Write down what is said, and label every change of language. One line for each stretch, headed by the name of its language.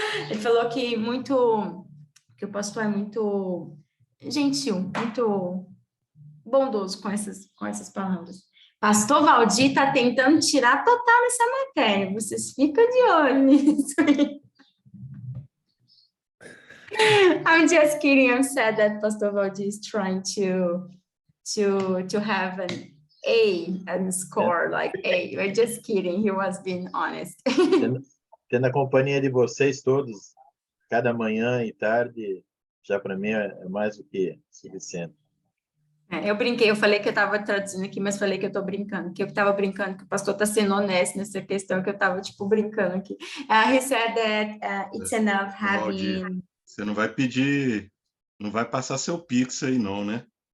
Portuguese: Ele falou que o pastor é muito gentil, muito bondoso com essas palavras. Pastor Valdir está tentando tirar total essa matéria. Vocês ficam de olho nisso.
English: I'm just kidding. I'm sad that Pastor Valdir is trying to have an A and score like A. I'm just kidding. He was being honest.
Portuguese: Tendo a companhia de vocês todos, cada manhã e tarde, já para mim é mais do que suficiente. Eu brinquei, eu falei que eu estava traduzindo aqui, mas falei que eu estou brincando, que eu estava brincando, que o pastor está sendo honesto nessa questão, que eu estava, tipo, brincando aqui.
English: He said that it's enough having...
Portuguese: Valdir, você não vai pedir, não vai passar seu Pix aí não, né?